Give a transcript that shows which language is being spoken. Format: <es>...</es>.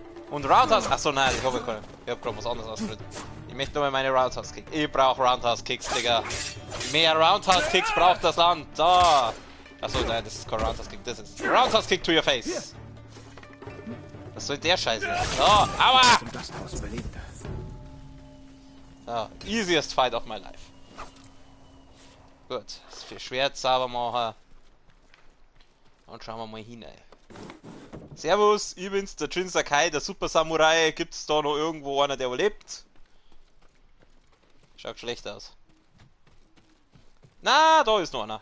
<de>Und Roundhouse... Achso, nein, ich hab gerade was anderes ausprobiert. Ich möchte nur mal meine Roundhouse Kicks. Ich brauche Roundhouse Kicks, Digga. Mehr Roundhouse Kicks braucht das Land. Da. Achso, nein, das ist kein Roundhouse Kick, das ist</de> <en>Roundhouse Kick to your face.</en> <de>Was soll der Scheiße? So, aua! Zum Gasthaus Überlebende.</de> <en>So, easiest fight of my life.</en> <de>Gut, das für Schwert sauber machen. Und schauen wir mal hin, ey. Servus, ich bin's, der Jin Sakai, der Super Samurai. Gibt's da noch irgendwo einer, der überlebt? Schaut schlecht aus. Na, da ist noch einer.</de>